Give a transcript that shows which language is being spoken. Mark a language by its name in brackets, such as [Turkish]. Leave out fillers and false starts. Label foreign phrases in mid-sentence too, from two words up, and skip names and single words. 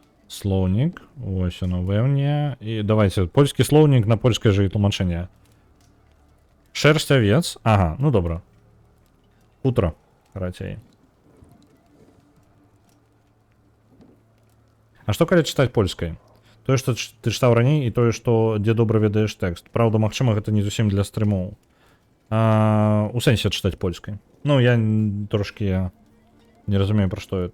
[Belarusian] Слоўнік. [Ukrainian] Ось оно [Belarusian] пэўне. І давайте польскі слоўнік на польскае же і тлумачэнне. [Russian] Шерсть овец. Ага, ну добра. Утро, [Belarusian] карацей. А што калі чытаць польскай? Тое, што ты чытаў раней, і тое, што дзе добра ведаеш тэкст. Праўда, магчыма, гэта не зусім для стрымоў. У сэнсе чытаць польскай. Ну, я трошкі не разумею, пра што.